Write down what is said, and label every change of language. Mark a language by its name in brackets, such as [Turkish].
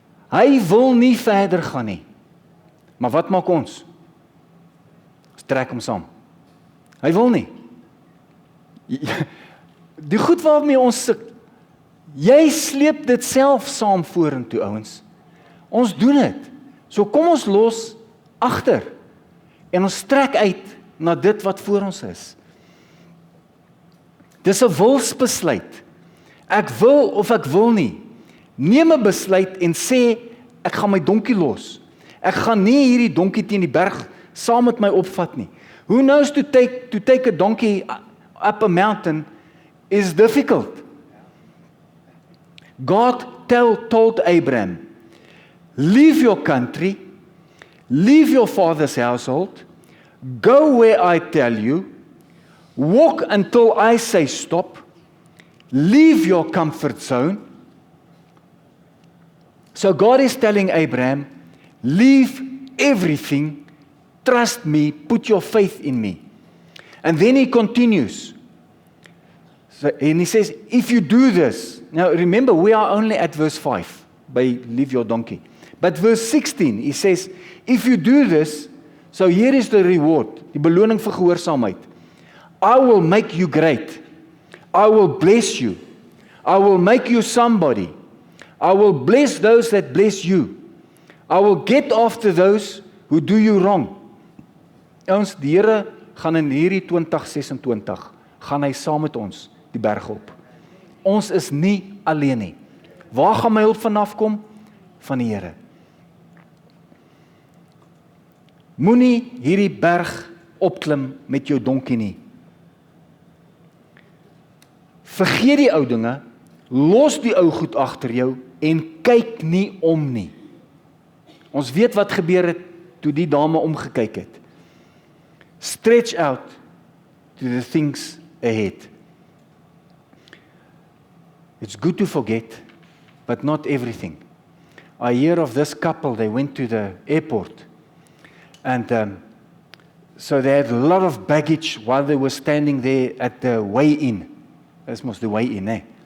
[Afrikaans] Hy wil nie verder gaan nie. Maar wat maak ons? Ons trek hom saam. Hy wil nie. Die goed waarmee ons jy sleep dit self saam vorentoe, ouens. Ons doen dit. So kom ons los agter en ons trek uit na dit wat voor ons is. Dis 'n wilsbesluit. Ek wil of ek wil nie. Neem 'n besluit en sê ek gaan my donkie los. Ek gaan nie hierdie donkie teen die berg saam met my opvat nie. [English] Who knows to take a donkey up a mountain is difficult. God told Abraham, leave your country, leave your father's household, go where I tell you, walk until I say stop, leave your comfort zone. So God is telling Abraham, leave everything, trust me, put your faith in me. And then he continues. And he says, if you do this, now remember we are only at verse 5, by leave your donkey. But verse 16, he says, if you do this, so here is the reward, [Afrikaans] die beloning vir gehoorsaamheid. [English] I will make you great. I will bless you. I will make you somebody. I will bless those that bless you. I will get after those who do you wrong. [Afrikaans] Ons, die Here gaan in hierdie 2026, gaan hy saam met ons die berg op. Ons is nie alleen nie. Waar gaan my hulp vanaf kom? Van die Here. Moenie hierdie berg opklim met jou donkie nie. Vergeet die ou dinge, los die ou goed agter jou en kyk nie om nie. Ons weet wat gebeur het toe die dame omgekyk het. [English] Stretch out to the things ahead. It's good to forget, but not everything. I hear of this couple, they went to the airport, and so they had a lot of baggage while they were standing there at the weigh-in. This was the weigh-in, eh?